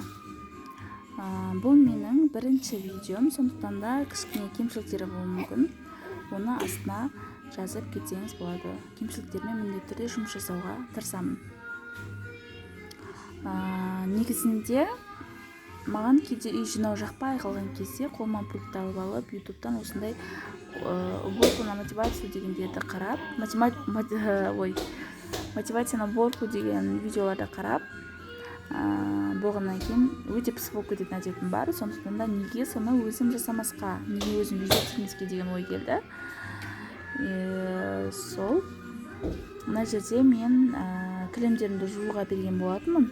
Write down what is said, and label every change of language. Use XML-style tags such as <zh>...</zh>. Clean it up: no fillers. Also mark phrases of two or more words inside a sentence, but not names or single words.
<kk>Бұл менің бірінші видеом, сондықтан да кішкене кемшіліктері болуы мүмкін. Оны астына жазып кетсеңіз болады. Кемшіліктермен міндетті түрде жұмыс жасауға тырысамын. Негізінде маған кейде үй жинау жақпай қалған кезде қолыма пультты алып алып ютубтан осындай</kk> <ru>уборку на мотивацию</ru> <kk>дегендерді қарап,</kk> <ru>мотивация на уборку</ru> <kk>деген видеоларды қарап болғаннан кейін өте пысық болып кететін әдетім бар. Сондықтан да неге соны өзім жасамасқа, неге өзім видео түсірмеске деген ой келді. Сол мына жерде мен кілемдерімді жууға берген болатынмын.</kk>